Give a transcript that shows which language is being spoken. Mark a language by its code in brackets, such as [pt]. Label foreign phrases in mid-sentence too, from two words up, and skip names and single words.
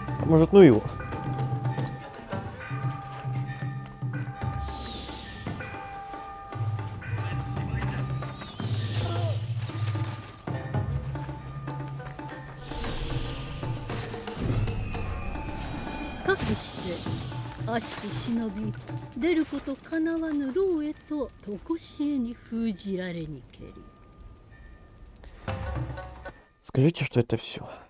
[ru] Может, ну его. [ja] かくして悪しき忍び出ることかなわぬ牢へと常しえに封じられにけり。 [ru] Скажите, что это все.